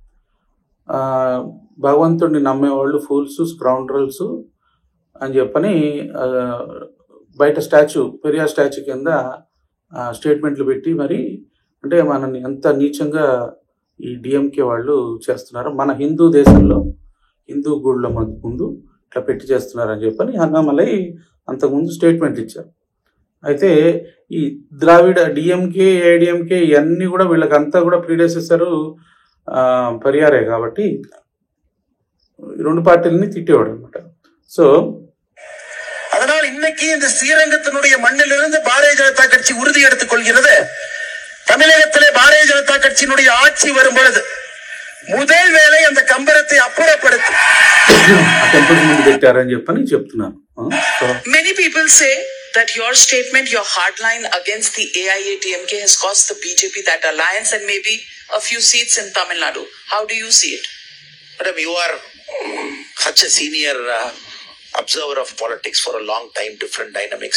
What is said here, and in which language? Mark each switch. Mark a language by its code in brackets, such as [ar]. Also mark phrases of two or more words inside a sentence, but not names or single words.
[te] భగవంతుడిని నమ్మేవాళ్ళు [en] fools scoundrels [te] అని చెప్పని బయట పెరియార్ స్టాచ్యూ కింద స్టేట్మెంట్లు పెట్టి మరి అంటే మనని ఎంత నీచంగా ఈ డిఎంకే వాళ్ళు చేస్తున్నారు, మన హిందూ దేశంలో హిందూ గుళ్ళ ముందు ఇట్లా పెట్టి చేస్తున్నారని చెప్పని అన్నామలై అంతకుముందు స్టేట్మెంట్ ఇచ్చారు. అయితే ఈ ద్రావిడ డిఎంకే ఏడిఎంకే ఇవన్నీ కూడా వీళ్ళకంతా కూడా ప్రీడెసెసర్ పరియారే కాబట్టి రెండు పార్టీలని తిట్టేవాడు అనమాట. సో [ta] அதனால் இன்னைக்கு இந்த ஸ்ரீரங்கத்தினுடைய மண்ணிலிருந்து பாரதிய ஜனதா கட்சி உறுதி எடுத்துக் கொள்கிறது. தமிழகத்திலே பாரதிய ஜனதா கட்சியினுடைய ஆட்சி வரும் பொழுது முதல் வேலை அந்த கம்பரத்தை அப்புறப்படுத்தி [te] పెట్టారని చెప్పని చెప్తున్నాను. [en] Many people say that your statement, your hardline against the AIADMK has cost the BJP that alliance and maybe a few seats in Tamil Nadu. How do you see it? Madam, you are such a senior observer of politics for a long time, different dynamics.